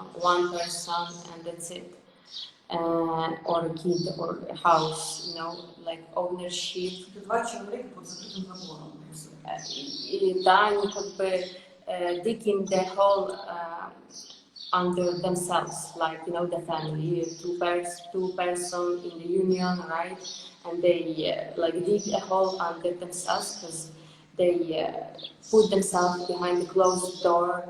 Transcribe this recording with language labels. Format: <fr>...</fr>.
<en>One person and that's it. Or a kid or a house, you know, like ownership.</en> <ru>Два человека под закрытым забором. И да, они как бы</ru> <en>digging the hole under themselves, like, you know, the family, two person in the union, right? And they like dig a hole under themselves because they put themselves behind the closed door.</en>